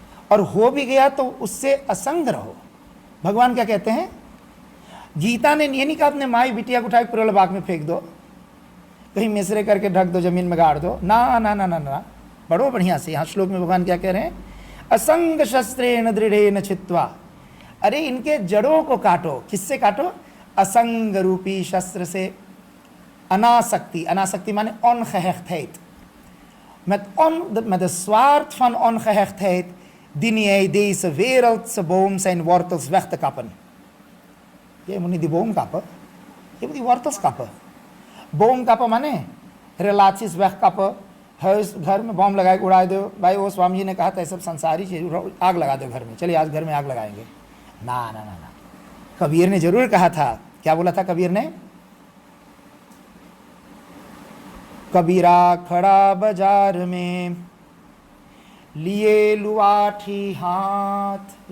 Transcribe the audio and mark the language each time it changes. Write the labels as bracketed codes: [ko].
[hi] और हो भी गया तो उससे असंग रहो। भगवान क्या कहते हैं, गीता ने ये नहीं कहा अपने माई बिटिया को उठा के पुरल बाग में फेंक दो, कहीं मिसरे करके ढक दो, जमीन में गाड़ दो। ना ना ना ना ना, बड़ो बढ़िया से यहाँ श्लोक में भगवान क्या कह रहे हैं, [sa] असंग शस्त्रेण दृढ़ेन छित्वा। [hi] अरे इनके जड़ों को काटो। किससे काटो, असंग रूपी शस्त्र से। अनासक्ति, अनासक्ति माने [nl] ongehechtheid, met de zwaard van ongehechtheid dien jij deze wereldse boom zijn wortels weg te kappen. Je moet niet die boom kappen, je moet die wortels kappen. [hi] बोम कापो माने रिलेशंस वह कापो, घर में बॉम्ब लगा के उड़ा दो। भाई वो स्वामी जी ने कहा था सब संसारी चीज, आग लगा दो घर में, चलिए आज घर में आग लगाएंगे। ना ना ना ना, कबीर ने जरूर कहा था। क्या बोला था कबीर ने, कबीरा खड़ा बाजार में लिए लुआठी हाथ।